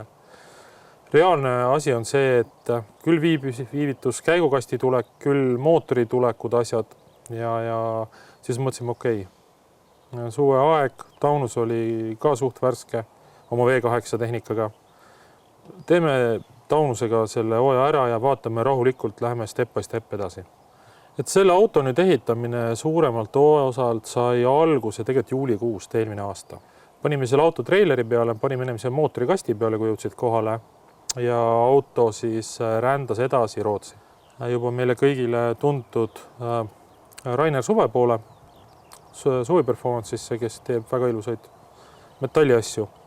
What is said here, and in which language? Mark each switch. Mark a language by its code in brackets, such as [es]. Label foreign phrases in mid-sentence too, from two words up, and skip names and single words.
[et] Reaalne asi on see, et küll viivitus käigukasti tulek, küll mootori tulekud asjad ja siis mõtlesime okei. Suve aeg, taunus oli ka suht värske oma V8 tehnikaga. Teeme taunusega selle hooaja ära ja vaatame rahulikult, läheme [en] step by step [et] edasi. Et selle auto nüüd ehitamine suuremalt osalt sai alguse tegelikult juulikuust eelmine aasta. Panime selle auto treileri peale, panime ennem mootori kasti peale, kui jõudsid kohale ja auto siis rändas edasi Rootsi. Juba meile kõigile tuntud Rainer Suve poole, Suvi Performance'isse, kes teeb väga ilusaid metalli asju.